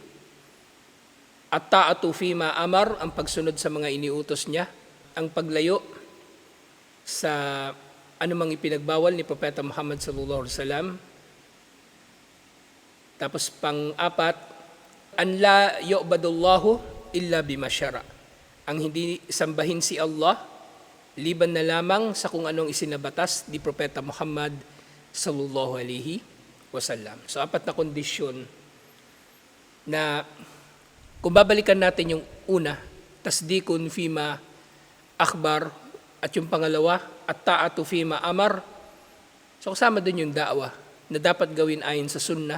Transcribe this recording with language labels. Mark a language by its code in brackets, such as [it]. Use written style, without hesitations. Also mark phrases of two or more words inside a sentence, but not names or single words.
[ar] At ta'atu fima amar, [tl] ang pagsunod sa mga iniutos niya, ang paglayo sa anumang ipinagbawal ni Propeta Muhammad [ar] sallallahu alaihi wasallam. [tl] Tapos pang-4, [ar] an la yu'badullahu illa bima syara, [tl] ang hindi sambahin si Allah liban na lamang sa kung anong isinabatas ni Propeta Muhammad [ar] sallallahu alaihi wasallam. [tl] So 4 na kondisyon na kung babalikan natin yung una, [ar] tasdikun fima akhbar, [tl] At yung pangalawa, [ar] at-ta'atu fima amar. [tl] So kasama din yung da'wa na dapat gawin ayon sa sunnah.